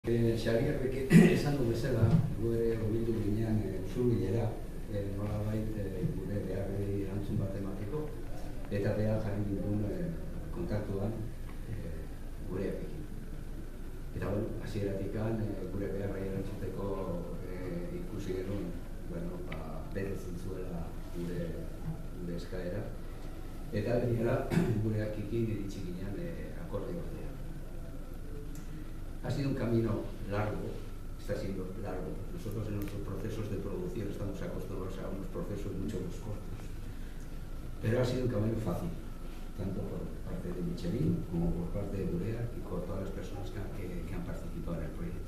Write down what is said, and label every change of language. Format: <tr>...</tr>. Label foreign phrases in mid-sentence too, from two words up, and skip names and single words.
<eu>Xabierrek esan du bezala, gu ere bildu ginean Zurbilera, nolabait gure beharrei erantzun bat emateko, eta behar jarri dugun kontaktuan gurearekin. Eta hasieratik gure beharrei erantzuteko ikusi genuen, berez zintzuela gure eskaera, eta begira gurearekin iritsi ginean akorde batean.</eu> <es>Ha sido un camino largo, está siendo largo. Nosotros en nuestros procesos de producción estamos acostumbrados a unos procesos mucho más cortos. Pero ha sido un camino fácil, tanto por parte de Michelin como por parte de Burea y por todas las personas que han participado en el proyecto.</es>